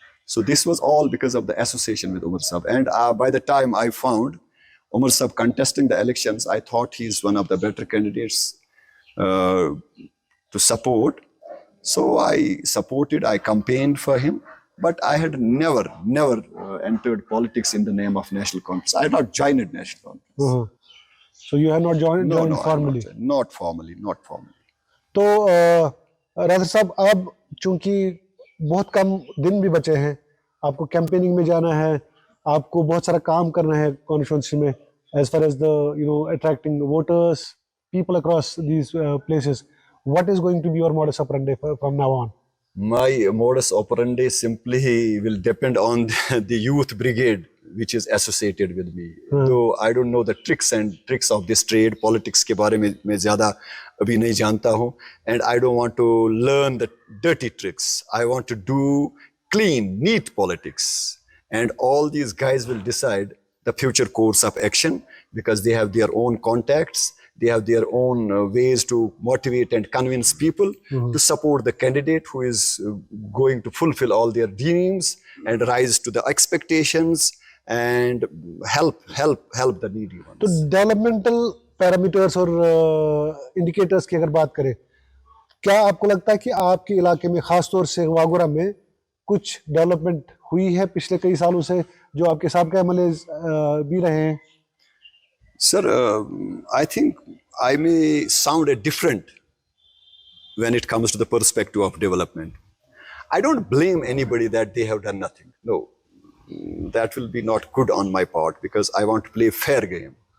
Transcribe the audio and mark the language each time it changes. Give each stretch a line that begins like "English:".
English: So this was all because of the association with Omar Saab. And by the time I found Omar Saab contesting the elections, I thought he's one of the better candidates to support. So I supported, I campaigned for him. But I had never entered politics in the name of National Conference. I had not joined National Conference. So you have not joined formally? Not formally.
Urdu: تو راضر صاحب اب چونکہ بہت کم دن بھی بچے ہیں, آپ کو کیمپیننگ میں جانا ہے, آپ کو بہت سارا کام کرنا ہے کانسٹیٹوئنسی میں,
English: As far as the attracting voters, people across these places. What is going to be your modus operandi from now on? My modus operandi simply will depend on the youth brigade which is associated with me. Though I don't know the tricks of this trade,
Urdu: politics ke baare mein zyada abhi nahi janta hu,
English: and I don't want to learn the dirty tricks. I want to do clean, neat politics, and all these guys will decide the future course of action because they have their own contacts. They have their own ways to motivate and convince people to support the candidate who is going to fulfill all their dreams and rise to the expectations and help the needy ones.
Urdu: تو developmental parameters اور indicators کی اگر بات کریں, کیا آپ کو لگتا ہے کہ آپ کے علاقے میں خاص طور سے واگورہ میں کچھ ڈیولپمنٹ ہوئی ہے پچھلے کئی سالوں سے جو آپ کے سابقہ ایم ایل ایز بھی رہے ہیں؟
English: Sir, I think I may sound different when it comes to the perspective of development. I don't blame anybody that they have done nothing. No, that will be not good on my part because I want to play a fair game.